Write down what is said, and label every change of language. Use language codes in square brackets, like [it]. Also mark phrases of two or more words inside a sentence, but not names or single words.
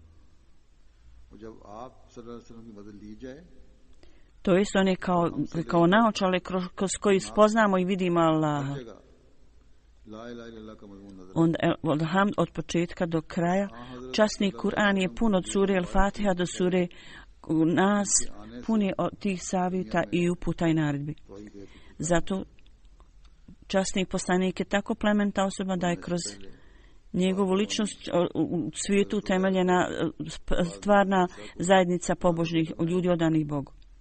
[bs] To jest, on je kao naočale kroz koji spoznamo i vidimo Allaha. Hamd od početka do kraja. Časni Kur'an je pun od sure Al-Fatiha do sure Nas, pun je od tih savjeta i uputa i naredbi. Zato časni poslanik je tako plemenita osoba da je kroz njegovu ličnost u svijetu utemeljena stvarna zajednica pobožnih ljudi odanih Bogu.